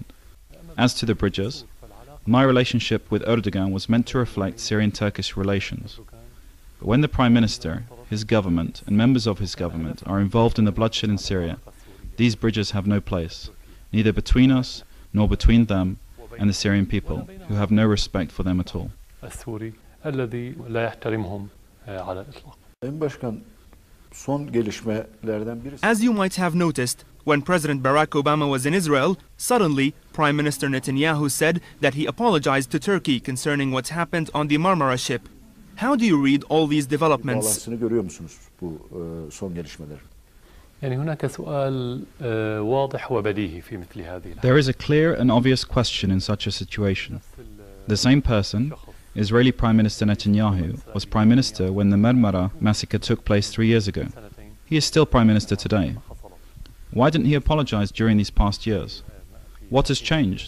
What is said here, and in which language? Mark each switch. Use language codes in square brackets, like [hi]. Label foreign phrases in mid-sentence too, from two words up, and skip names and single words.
[en] As to the bridges, my relationship with Erdogan was meant to reflect Syrian-Turkish relations. But when the Prime Minister, his government, and members of his government are involved in the bloodshed in Syria, these bridges have no place, neither between us nor between them and the Syrian people, who have no respect for them at all. [ar] السوري الذي لا يحترمهم على الإطلاق. [tr] Sayın Başkan, son gelişmelerden birisi. [en] As you might have noticed, when President Barack Obama was in Israel, suddenly Prime Minister Netanyahu said that he apologized to Turkey concerning what happened on the Marmara ship. How do you read all these developments? [tr] Bağlantısını görüyor musunuz bu son gelişmeler? [ar] يعني هناك سؤال واضح وبديهي في مثل هذه الحالة. [en] There is a clear and obvious question in such a situation. The same person, Israeli Prime Minister Netanyahu, was Prime Minister when the Marmara massacre took place 3 years ago. He is still Prime Minister today. Why didn't he apologize during these past years? What has changed?